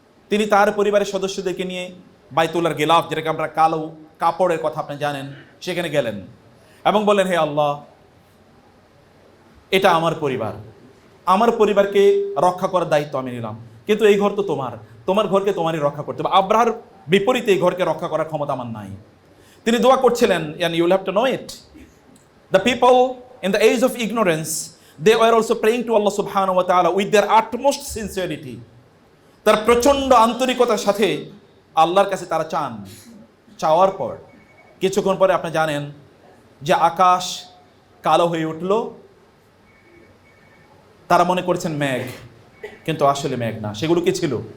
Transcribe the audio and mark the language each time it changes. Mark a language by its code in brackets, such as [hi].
[bn] তিনি তার পরিবারের সদস্যদেরকে নিয়ে বাইতুল্লাহর গিলাফ, যেটাকে আমরা কালো কাপড়ের কথা আপনি জানেন, সেখানে গেলেন এবং বললেন, হে আল্লাহ, এটা আমার পরিবার, আমার পরিবারকে রক্ষা করার দায়িত্ব আমি নিলাম, কিন্তু এই ঘর তো তোমার ঘরকে তোমারই রক্ষা করতে হবে। আব্রাহার বিপরীতে এই ঘরকে রক্ষা করার ক্ষমতা আমার নাই। তিনি দোয়া করছিলেন, [en] and you will have to know it, the people in the age of ignorance, they were also praying to Allah subhanahu wa ta'ala with their utmost sincerity. [bn] তার প্রচণ্ড আন্তরিকতার সাথে আল্লাহর কাছে তারা চাওয়ার পর কিছুক্ষণ পরে আপনি জানেন যে আকাশ কালো হয়ে উঠল। তারা মনে করেছেন মেঘ, কিন্তু আসলে মেঘ না। সেগুলো কি ছিল?